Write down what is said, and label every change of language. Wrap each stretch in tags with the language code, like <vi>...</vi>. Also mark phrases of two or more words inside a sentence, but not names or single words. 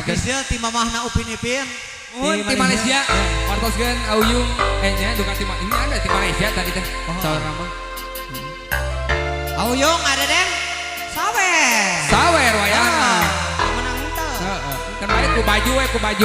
<su>wartoskeun. Geus ti mamahna Upin Ipin. Di Malaysia. Wartoskeun Auyung nya</su> <ms>bukan ini ada di Malaysia tadi</ms> <su>teh. Sawer nama. Auyung ada Den. Sawer. Sawer wayangna. Menang henteu. Heeh. Kan bae ku baju.</su>